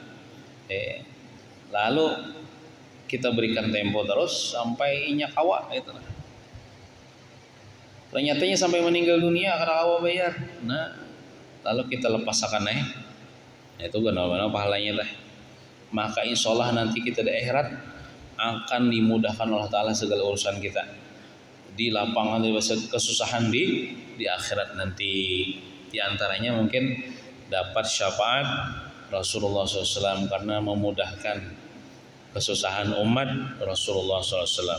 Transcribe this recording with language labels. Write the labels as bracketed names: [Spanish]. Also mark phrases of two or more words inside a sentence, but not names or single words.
[Banjar] Lalu kita berikan tempo terus sampai inya kawa gitu. Ternyatanya sampai meninggal dunia kada kawa bayar. [Indonesian] Nah, lalu kita lepasakan itu benar-benar pahalanya lah. Maka [Arabic] insya Allah [Indonesian] nanti kita di akhirat akan dimudahkan Allah Ta'ala segala urusan kita. Di lapangan kesusahan di akhirat nanti. Di antaranya mungkin dapat syafaat Rasulullah SAW karena memudahkan kesusahan umat Rasulullah SAW.